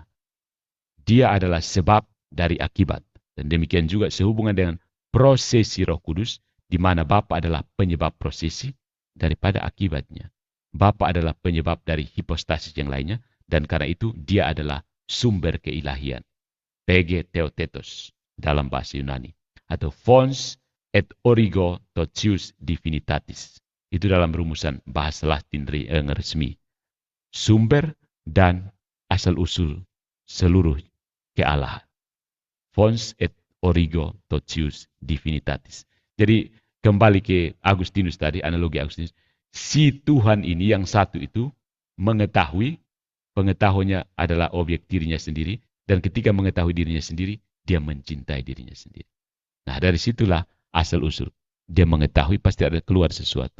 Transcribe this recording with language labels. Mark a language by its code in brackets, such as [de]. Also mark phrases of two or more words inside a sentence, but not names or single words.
[id] Dia adalah sebab dari akibat, dan demikian juga sehubungan dengan prosesi Roh Kudus, di mana Bapa adalah penyebab prosesi daripada akibatnya. Bapa adalah penyebab dari hipostasis yang lainnya, dan karena itu dia adalah sumber keilahian. [el] πηγή θεότητος [id] dalam bahasa Yunani. [la] Atau fons et origo totius divinitatis. [id] Itu dalam rumusan bahasa Latin resmi. Sumber dan asal-usul seluruh kealahan. [la] Fons et origo totius divinitatis. [id] Jadi kembali ke Agustinus tadi, analogi Agustinus. Si Tuhan ini yang satu itu mengetahui, pengetahuannya adalah objek dirinya sendiri, dan ketika mengetahui dirinya sendiri, dia mencintai dirinya sendiri. Nah, dari situlah asal-usul. Dia mengetahui pasti ada keluar sesuatu.